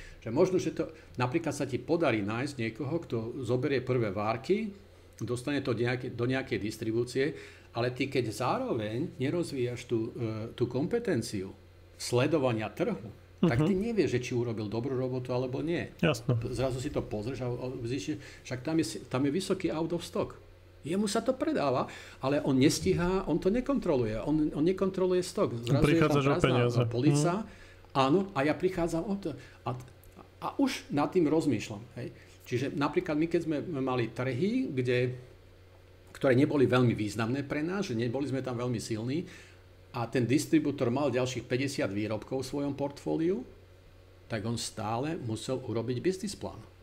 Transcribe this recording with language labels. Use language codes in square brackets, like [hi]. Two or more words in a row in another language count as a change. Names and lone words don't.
[sk] Že možno, že to napríklad sa ti podarí nájsť niekoho, kto zoberie prvé várky, dostane to do nejakej distribúcie, ale ty keď zároveň nerozvíjaš tú kompetenciu sledovania trhu, tak ty nevieš, že či urobil dobrú robotu alebo nie. Jasno. Zrazu si to pozrieš a zistíš, však tam je vysoký [en] out of stock. [sk] Jemu sa to predáva, ale on nestíha, on to nekontroluje. On nekontroluje stok. Zrazu prichádzaš o peniaze. Polica, áno, a ja prichádzam o to. A už nad tým rozmýšľam. Hej. Čiže napríklad my, keď sme mali trhy, ktoré neboli veľmi významné pre nás, že neboli sme tam veľmi silní, a ten distribútor mal ďalších 50 výrobkov v svojom portfóliu, tak on stále musel urobiť business plán.